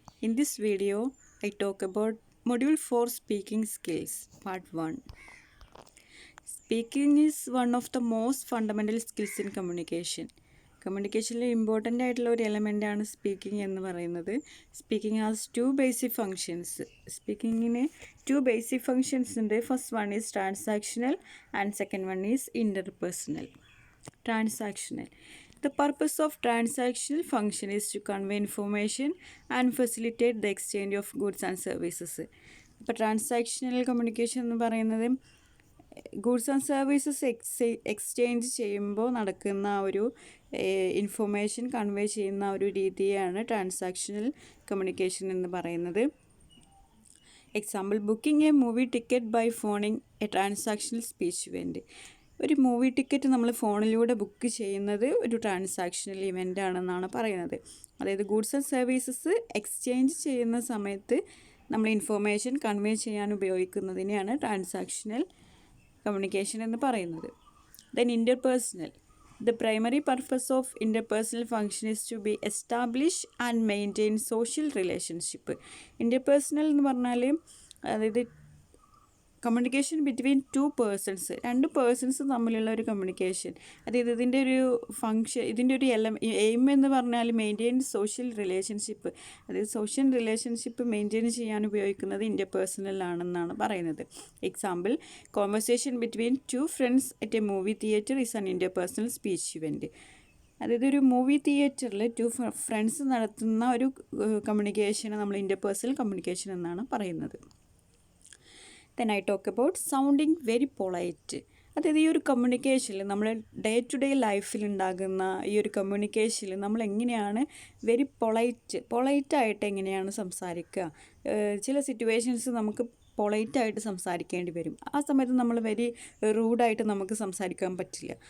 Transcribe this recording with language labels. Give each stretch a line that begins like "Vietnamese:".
English: In this video, I talk about Module 4 Speaking Skills, Part 1. Speaking is one of the most fundamental skills in communication.
Malayalam: കമ്മ്യൂണിക്കേഷനിൽ important ആയിട്ടുള്ള ഒരു element ആണ് speaking എന്ന് പറയുന്നത്.
English: Speaking has two basic functions.
Malayalam: സ്പീക്കിങ്ങിന് to basic functions ഉണ്ട്.
English: First one is transactional and second one is interpersonal. Transactional. The purpose of transactional function is to convey information and facilitate the exchange of goods and services.
Malayalam: ഇപ്പോൾ transactional communication എന്ന് പറയുന്നത് goods and services exchange ചെയ്യുമ്പോൾ നടക്കുന്ന ഒരു information convey ചെയ്യുന്ന ഒരു രീതിയാണ് transactional communication എന്ന് പറയുന്നത്.
English: Example, booking a movie ticket by phoning a transactional speech event.
Malayalam: ഒരു മൂവി ടിക്കറ്റ് നമ്മൾ ഫോണിലൂടെ ബുക്ക് ചെയ്യുന്നത് ഒരു ട്രാൻസാക്ഷണൽ ഇവൻ്റ് ആണെന്നാണ് പറയുന്നത്. അതായത് ഗൂഡ്സ് ആൻഡ് സർവീസസ് എക്സ്ചേഞ്ച് ചെയ്യുന്ന സമയത്ത് നമ്മൾ ഇൻഫോർമേഷൻ കൺവേ ചെയ്യാൻ ഉപയോഗിക്കുന്നതിനെയാണ് ട്രാൻസാക്ഷണൽ കമ്മ്യൂണിക്കേഷൻ എന്ന് പറയുന്നത്.
English: Then interpersonal. The primary purpose of interpersonal function is to be establish and maintain social relationship.
Malayalam: Interpersonal എന്ന് പറഞ്ഞാൽ അതായത്
English: communication between two persons,
Malayalam: രണ്ട് പേഴ്സൺസ് തമ്മിലുള്ള ഒരു കമ്മ്യൂണിക്കേഷൻ. അതായത് ഇതിൻ്റെ ഒരു ഫങ്ഷൻ, ഇതിൻ്റെ ഒരു എയിം എന്ന് പറഞ്ഞാൽ
English: Maintain social relationship.
Malayalam: അതായത് സോഷ്യൽ റിലേഷൻഷിപ്പ് മെയിൻറ്റെയിൻ ചെയ്യാൻ ഉപയോഗിക്കുന്നത് ഇൻ്റർപേഴ്സണൽ ആണെന്നാണ് പറയുന്നത്.
English: Example, conversation between two friends at a movie theatre is an interpersonal speech event.
Malayalam: അതായത് ഒരു മൂവി തിയേറ്ററിൽ ടു ഫ്രണ്ട്സ് നടത്തുന്ന ഒരു കമ്മ്യൂണിക്കേഷനെ നമ്മൾ ഇൻ്റർപേഴ്സണൽ കമ്മ്യൂണിക്കേഷൻ എന്നാണ് പറയുന്നത്.
English: Then I talk about sounding very polite.
Malayalam: അതായത് ഈ ഒരു കമ്മ്യൂണിക്കേഷനിൽ നമ്മൾ ഡേ ടു ഡേ ലൈഫിൽ ഉണ്ടാകുന്ന ഈ ഒരു കമ്മ്യൂണിക്കേഷനിൽ നമ്മൾ എങ്ങനെയാണ് വെരി പൊളൈറ്റായിട്ട് എങ്ങനെയാണ് സംസാരിക്കുക. ചില സിറ്റുവേഷൻസ് നമുക്ക് പൊളൈറ്റായിട്ട് സംസാരിക്കേണ്ടി വരും. ആ സമയത്ത് നമ്മൾ വെരി റൂഡായിട്ട് നമുക്ക് സംസാരിക്കാൻ പറ്റില്ല.